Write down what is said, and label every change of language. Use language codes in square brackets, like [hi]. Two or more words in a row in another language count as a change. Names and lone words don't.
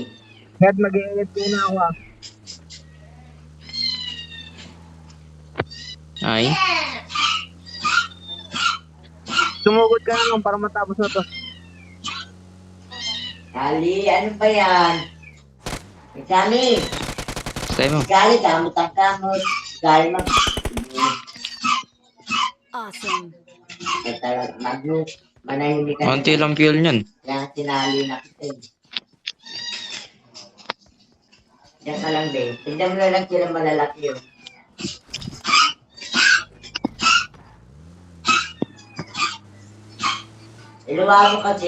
[tl] Dad, mag-i-edit ko na ako ah. Ay. Sumugod ka na lang para matapos na to. Kali, ano ba yan? Kali, Stay mo. kali, kamot-kamot. Kali mag... [en] Awesome. [tl] Ay talaga, Magnus. Manahimik ka. Konti lang fuel niyan. Kaya tinali na kita. Yan ka lang, be. Tignan mo na lang sila malalaki yun. Iluwa mo kasi.